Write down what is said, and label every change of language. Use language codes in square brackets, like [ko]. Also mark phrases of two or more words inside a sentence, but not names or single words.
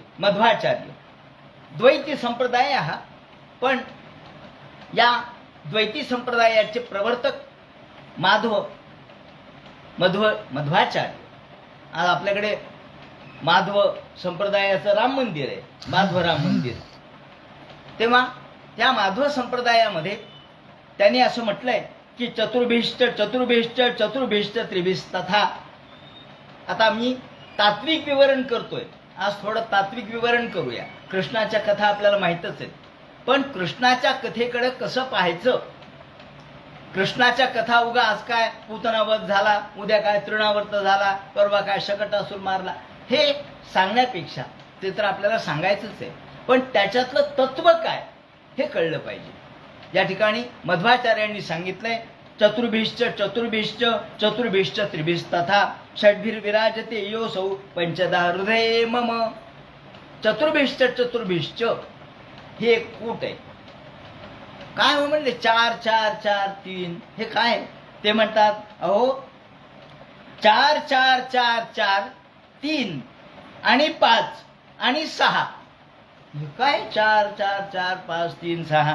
[mr] मध्वाचार्य द्वैती संप्रदाय हा, पण या द्वैती संप्रदायाचे प्रवर्तक मध्वाचार्य. आज आपल्याकडे माधव संप्रदायाचं राम मंदिर आहे, माधव राम मंदिर. तेव्हा त्या माधव संप्रदायामध्ये त्यांनी असं म्हटलंय की [sa] चतुर्भिष्ट चतुर्भिष्ट चतुर्भिष्ट त्रिभिष्ट तथा. [mr] आता मी तात्विक विवरण करतोय, आज थोडं तात्विक विवरण करूया. कृष्णाच्या कथा आपल्याला माहितच आहेत, पण कृष्णाच्या कथेकडे कसं पाहायचं. कृष्णाच्या कथा उगा आज काय पूतनावध झाला, उद्या काय तृणावर्त झाला, परवा काय शकटासूर मारला, हे सांगण्यापेक्षा ते तर आपल्याला सांगायचंच आहे, पण त्याच्यातलं तत्व काय हे कळलं पाहिजे. या ठिकाणी मध्वाचार्यांनी सांगितलंय, [sa] चतुर्भिश्च चतुर्भिश्च चतुर्भिश्च त्रिभिश्च तथा षड्भिर्विराजते योसौ पंचदा हृदये मम. चतुर्भिश्च चतुर्भिश्च [mr] हे एक कूट आहे. काय हो म्हणले 4 4 4 3 हे काय? ते म्हणतात अहो 4 4 4 4 3 आणि 5 आणि 6. काय 4 4 4 5 3 6?